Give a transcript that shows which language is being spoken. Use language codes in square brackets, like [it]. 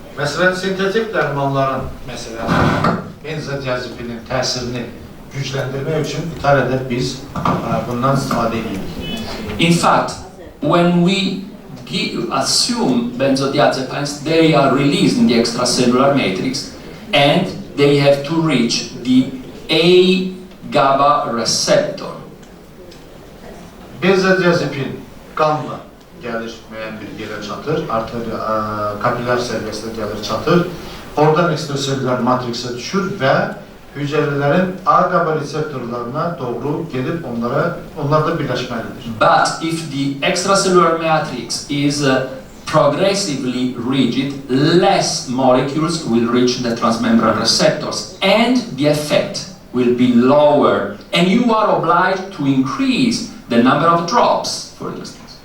[az] Məsələn, sintetik dərmanların, məsələn, benzodiazepinin təsirini gücləndirmək üçün İtaliyada biz bundan istifadə edirik. [en] In fact, when we assume benzodiazepines, they are released in the extracellular matrix and they have to reach the A-GABA receptor. [az] Benzodiazepin qanla gəlir, müəyyən bir yerə çatır, kapillər səviyyəsində gəlir, çatır. Oradan ekstraselülər matriksə düşür və hüceyrələrin A-GABA reseptorlarına doğru gedib onlarda birləşməlidir. [en] But if the extracellular matrix is progressively rigid, less molecules will reach the transmembrane receptors and the effect will be lower and you are obliged to increase the number of drops, for instance.